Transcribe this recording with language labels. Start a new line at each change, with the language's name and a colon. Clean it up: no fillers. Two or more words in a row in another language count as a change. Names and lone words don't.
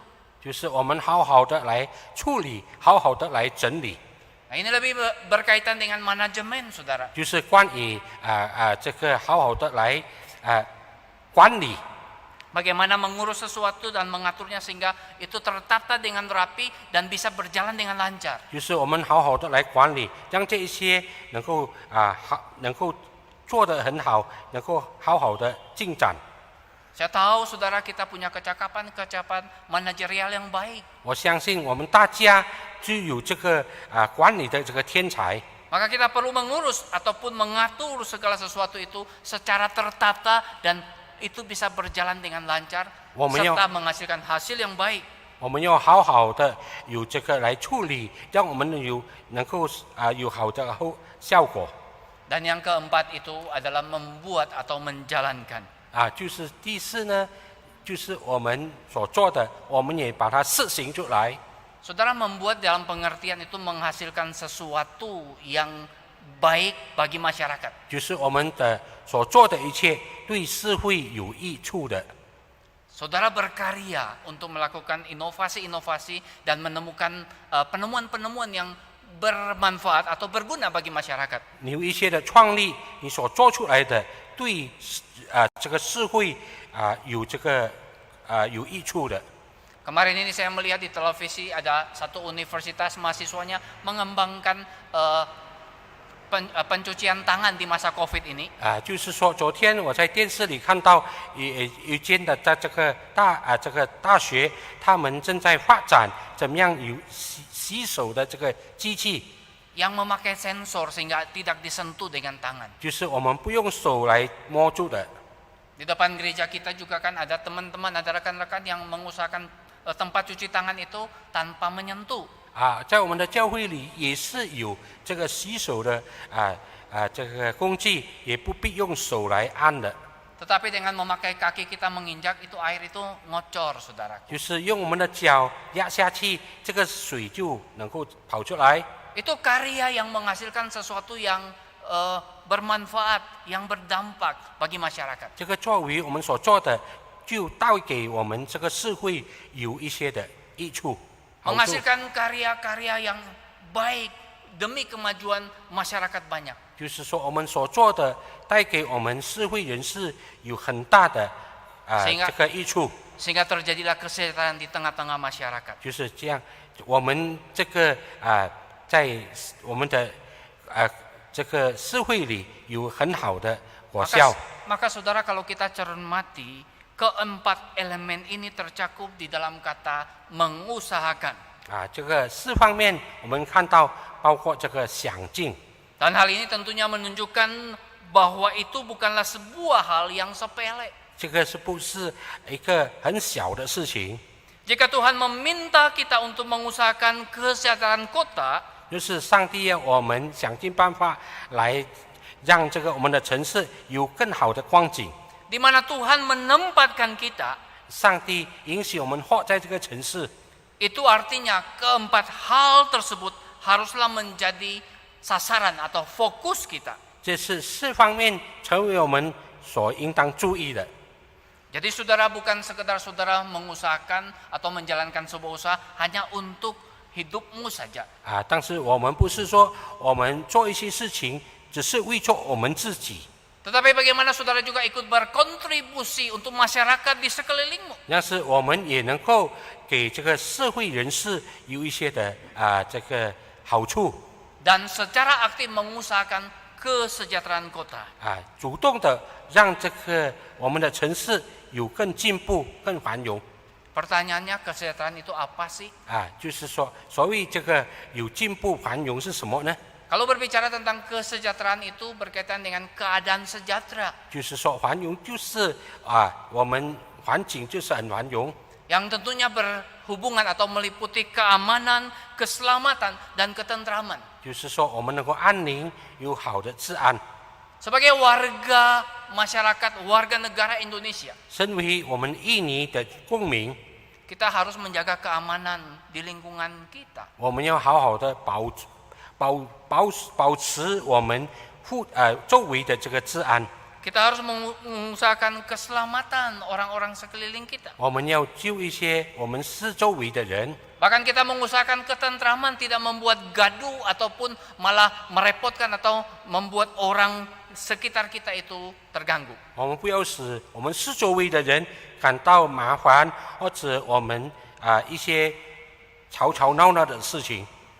Chinese: 就是我们好好的来处理，好好的来整理。
Indonesian: Nah, ini lebih berkaitan dengan manajemen, saudara.
Chinese: 就是关于这个好好的来管理。
Indonesian: Bagaimana mengurus sesuatu dan mengaturnya sehingga itu tertata dengan rapi dan bisa berjalan dengan lancar.
Chinese: 就是我们好好的来管理，让这一些能够能够做得很好，能够好好的进展。
Indonesian: Saya tahu saudara kita punya kecakapan manajerial yang baik.
Chinese: 我相信我们大家具有这个管理的这个天才。
Indonesian: Maka kita perlu mengurus ataupun mengatur segala sesuatu itu secara tertata dan itu bisa berjalan dengan lancar serta menghasilkan hasil yang baik.
Chinese: 我们要好好的有这个来处理，让我们能够有好的效果。
Indonesian: Dan yang keempat itu adalah membuat atau menjalankan.
Chinese: 就是第四呢，就是我们所做的，我们也把它实行出来。
Indonesian: Saudara, membuat dalam pengertian itu menghasilkan sesuatu yang baik bagi masyarakat.
Chinese: 就是我们的所做的一切对社会有益处的。
Indonesian: Saudara berkarya untuk melakukan inovasi-inovasi dan menemukan penemuan-penemuan yang bermanfaat atau berguna bagi masyarakat.
Chinese: 你有一些的创立，你所做出来的对这个社会有这个有益处的。
Indonesian: Kemarin ini saya melihat di televisi ada satu universitas mahasiswanya mengembangkan pencucian tangan di masa Covid ini.
Chinese: 就是说，昨天我在电视里看到一间的在这个大学，他们正在发展怎么样有洗手的这个机器，
Indonesian: yang memakai sensor sehingga tidak disentuh dengan tangan.
Chinese: 就是我们不用手来摸住的。
Indonesian: Di depan gereja kita juga kan ada teman-teman, ada rekan-rekan yang mengusahakan tempat cuci tangan itu tanpa menyentuh.
Chinese: 在我们的教会里也是有这个洗手的这个工具，也不必用手来按的。
Indonesian: Tetapi dengan memakai kaki kita menginjak itu air itu ngocor, saudara.
Chinese: 就是用我们的脚压下去，这个水就能够跑出来。
Indonesian: Itu karya yang menghasilkan sesuatu yang bermanfaat, yang berdampak bagi masyarakat.
Chinese: 这个作为我们所做的，就带给我们这个社会有一些的益处。
Indonesian: Menghasilkan karya-karya yang baik demi kemajuan masyarakat banyak.
Chinese: 就是说，我们所做的带给我们社会人士有很大的这个益处。
Indonesian: Sehingga terjadilah kesejahteraan di tengah-tengah masyarakat.
Chinese: 就是这样，我们这个在我们的这个社会里有很好的果效。
Indonesian: Maka saudara, kalau kita cermati, keempat elemen ini tercakup di dalam kata mengusahakan.
Chinese: 这个四方面我们看到，包括这个想尽。
Indonesian: Dan hal ini tentunya menunjukkan bahwa itu bukanlah sebuah hal yang sepele.
Chinese: 这个是不是一个很小的事情？
Indonesian: Jika Tuhan meminta kita untuk mengusahakan kesejahteraan kota,
Chinese: 就是上帝要我们想尽办法来让这个我们的城市有更好的光景。
Indonesian: di mana Tuhan menempatkan kita,
Chinese: 上帝允许我们活在这个城市，
Indonesian: Itu artinya keempat hal tersebut haruslah menjadi sasaran atau fokus kita.
Chinese: 这是4方面成为我们所应当注意的。
Indonesian: Jadi saudara bukan sekedar saudara mengusahakan atau menjalankan sebuah usaha hanya untuk hidupmu saja.
Chinese: 但是我们不是说我们做一些事情只是为做我们自己，
Indonesian: Tetapi bagaimana saudara juga ikut berkontribusi untuk masyarakat di sekelilingmu.
Chinese: 但是我们也能够给这个社会人士有一些的这个好处，
Indonesian: Dan secara aktif mengusahakan kesejahteraan kota.
Chinese: 主动的让这个我们的城市有更进步、更繁荣。
Indonesian: Pertanyaannya kesejahteraan itu apa sih?
Chinese: 就是说，所谓这个有进步、繁荣是什么呢？
Indonesian: Kalau berbicara tentang kesejahteraan itu berkaitan dengan keadaan sejahtera.
Chinese: 就是说，繁荣就是我们环境就是很繁荣，
Indonesian: Yang tentunya berhubungan atau meliputi keamanan, keselamatan, dan ketentraman.
Chinese: 就是说我们能够安宁，有好的治安。
Indonesian: Sebagai warga masyarakat, warga negara Indonesia,
Chinese: 身为我们印尼的公民，
Indonesian: kita harus menjaga keamanan di lingkungan kita.
Chinese: 我们要好好的保持我们周围的这个治安。
Indonesian: Kita harus mengusahakan keselamatan orang-orang sekeliling kita.
Chinese: 我们要救一些我们四周围的人，
Indonesian: Bahkan kita mengusahakan ketentraman, tidak membuat gaduh ataupun malah merepotkan atau membuat orang sekitar kita itu terganggu.
Chinese: 我们不要使我们四周围的人感到麻烦，或者我们一些吵吵闹闹的事情。